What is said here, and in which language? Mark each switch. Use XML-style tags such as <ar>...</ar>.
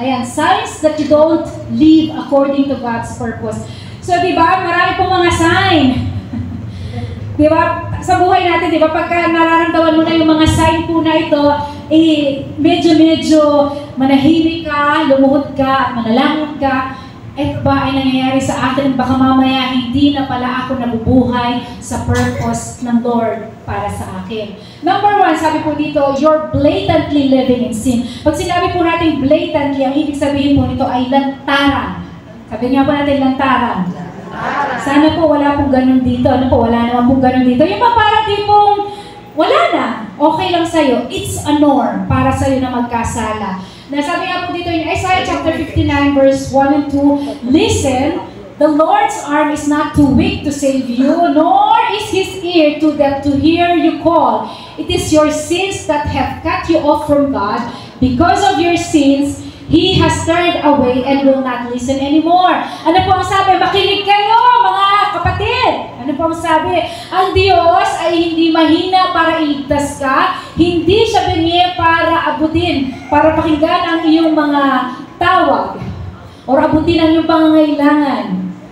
<en>Ayan, signs that you don't live according to God's purpose.</en> <tl>So, di ba, marami pong mga sign. Di ba, sa buhay natin, di ba, pagka nararamdaman mo na yung mga sign po na ito, medyo manahimik ka, lumuhod ka, manalangot ka, ba ay nangyayari sa atin, baka mamaya hindi na pala ako nabubuhay sa purpose ng Lord para sa akin.</tl> <en>Number one,</en> <tl>sabi po dito,</tl> <en>you're blatantly living in sin.</en> <tl>Pag sinabi po natin blatantly, ang ibig sabihin po nito ay lantaran. Sabi nga po natin lantaran. Sana po wala pong ganun dito. Ano po, wala naman pong ganun dito. Yung parang tipong wala na, okay lang sa'yo.</tl> <en>It's a norm</en> <tl>para sa'yo na magkasala. Nasabi nga po dito</tl> <en>in Isaiah chapter 59 verse 1 and 2, listen, the Lord's arm is not too weak to save you, nor is His ear too deaf to hear you call. It is your sins that have cut you off from God. Because of your sins, He has turned away and will not listen anymore.</en> <tl>Ano po ang sabi? Makinig kayo, mga kapatid! Ano po ang sabi? Ang Diyos ay hindi mahina para iligtas ka, hindi siya binigay para abutin, para pakinggan ang iyong mga tawag, o abutin ang iyong pangangailangan.</tl>